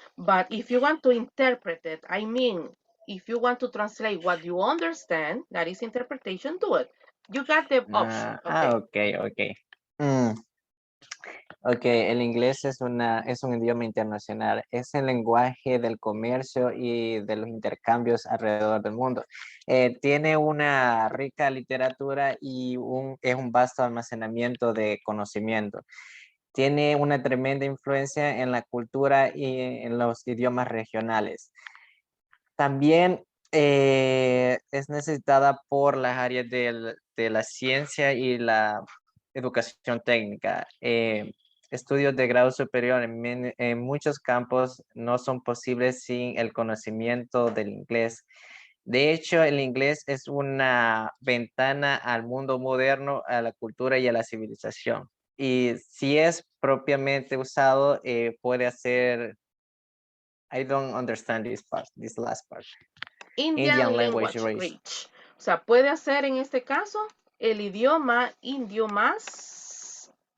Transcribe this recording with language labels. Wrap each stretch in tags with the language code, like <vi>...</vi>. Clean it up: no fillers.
<en>But if you want to interpret it, I mean, if you want to translate what you understand, that is interpretation, do it. You got the option, okay. Ok.</en> <es>Ok, el inglés es un idioma internacional. Es el lenguaje del comercio y de los intercambios alrededor del mundo. Tiene una rica literatura y es un vasto almacenamiento de conocimiento. Tiene una tremenda influencia en la cultura y en los idiomas regionales. También es necesitada por las áreas de la ciencia y la educación técnica. Estudios de grado superior en muchos campos no son posibles sin el conocimiento del inglés. De hecho, el inglés es una ventana al mundo moderno, a la cultura y a la civilización. Y si es propiamente usado, puede hacer...</es> <en>I don't understand this last part. Indian language rich.</en> <es>O sea, puede hacer en este caso el idioma indio más.</es>